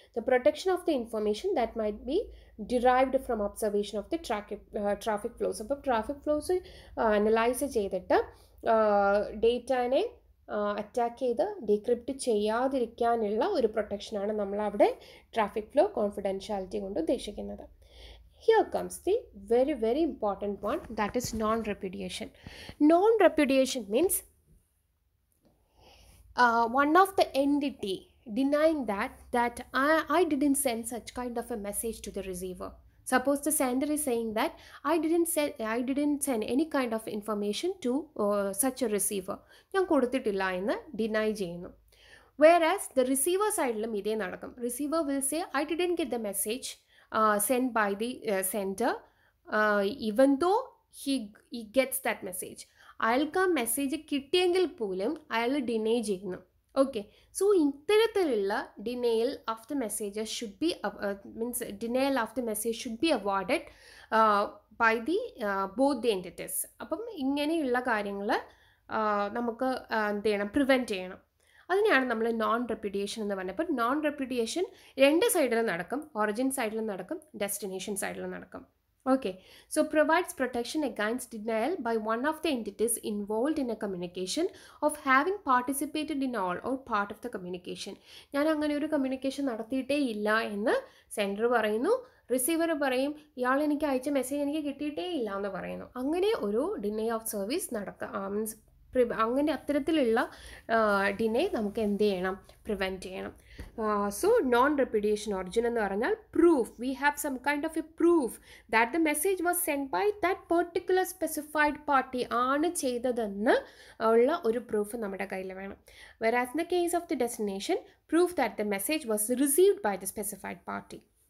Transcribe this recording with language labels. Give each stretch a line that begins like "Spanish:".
English: The protection of the information that might be derived from observation of the traffic flows.
Malayalam: അപ്പോൾ traffic flows analyse ചെയ്തിട്ട് ഡേറ്റാനെ attack ചെയ്ത് decrypt ചെയ്യാതിരിക്കാനുള്ള ഒരു പ്രൊട്ടക്ഷനാണ് നമ്മളവിടെ traffic flow confidentiality കൊണ്ട് ഉദ്ദേശിക്കുന്നത്.
English: Here comes the very, very important one, that is non-repudiation. Non-repudiation means one of the entity denying that I didn't send such kind of a message to the receiver. Suppose the sender is saying that I didn't send any kind of information to such a receiver.
Malayalam: ഞാൻ കൊടുത്തിട്ടില്ല എന്ന് deny ചെയ്യുന്നു.
English: Whereas the receiver
Malayalam: സൈഡിലും ഇതേ നടക്കും.
English: Receiver will say I didn't get the message sent by the sender even though he gets that message.
Malayalam: അയാൾക്ക് ആ message കിട്ടിയെങ്കിൽ പോലും അയാൾ ഡിനൈ ചെയ്യുന്നു.
English: Okay, so ഇത്തരത്തിലുള്ള denial of the messages should be means denial of the message should be avoided by the both the entities.
Malayalam: അപ്പം ഇങ്ങനെയുള്ള കാര്യങ്ങൾ നമുക്ക് എന്ത് ചെയ്യണം, പ്രിവെൻറ്റ് ചെയ്യണം. അതിനെയാണ് നമ്മൾ നോൺ റെപ്യൂഡിയേഷൻ എന്ന് പറഞ്ഞത്. അപ്പോൾ നോൺ റെപ്യൂഡിയേഷൻ രണ്ട് സൈഡിലും നടക്കും, ഒറിജിൻ സൈഡിലും നടക്കും, ഡെസ്റ്റിനേഷൻ സൈഡിലും നടക്കും.
English: Okay, so provides protection against denial by one of the entities involved in a communication of having participated in all or part of the communication.
Malayalam: ഞാൻ അങ്ങനെ ഒരു കമ്മ്യൂണിക്കേഷൻ നടത്തിയിട്ടേ ഇല്ല എന്ന് സെൻഡർ പറയുന്നു, റിസീവർ പറയും ഇയാൾ എനിക്ക് അയച്ച മെസ്സേജ് എനിക്ക് കിട്ടിയിട്ടേ ഇല്ല എന്ന് പറയുന്നു. അങ്ങനെ ഒരു ഡിനേ ഓഫ് സർവീസ് മീൻസ് അങ്ങനെ അത്തരത്തിലുള്ള ഡിനേ നമുക്ക് എന്ത് ചെയ്യണം, പ്രിവെൻറ്റ് ചെയ്യണം.
English: so non repudiation origin
Malayalam: എന്ന് പറഞ്ഞാൽ
English: proof, we have some kind of a proof that the message was send by that particular specified party
Malayalam: ആണ് ചെയ്തതെന്ന് ഉള്ള ഒരു പ്രൂഫ് നമ്മുടെ കയ്യിൽ വേണം.
English: whereas in the case of the destination, proof that the message was received by the specified party.